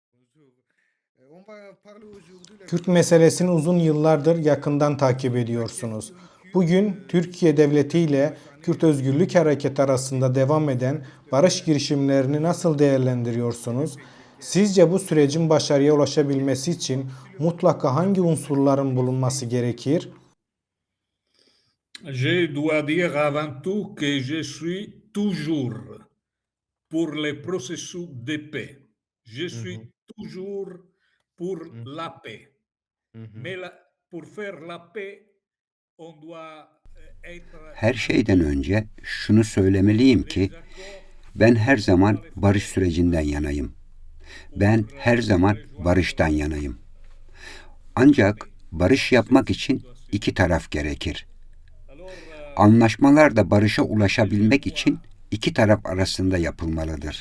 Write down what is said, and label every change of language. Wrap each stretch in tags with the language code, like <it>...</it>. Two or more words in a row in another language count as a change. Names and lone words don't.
<tr>Kürt meselesini uzun yıllardır yakından takip ediyorsunuz. Bugün Türkiye Devleti ile Kürt Özgürlük Hareketi arasında devam eden barış girişimlerini nasıl değerlendiriyorsunuz? Sizce bu sürecin başarıya ulaşabilmesi için mutlaka hangi unsurların bulunması gerekir?</tr> <fr>Je dois dire avant tout que je suis toujours pour les processus de paix. Je suis toujours pour la paix. Mais pour faire la paix, on doit être</fr> <tr>Her şeyden önce şunu söylemeliyim ki ben her zaman barış sürecinden yanayım. Ben her zaman barıştan yanayım. Ancak barış yapmak için iki taraf gerekir. Anlaşmalar da barışa ulaşabilmek için iki taraf arasında yapılmalıdır.</tr>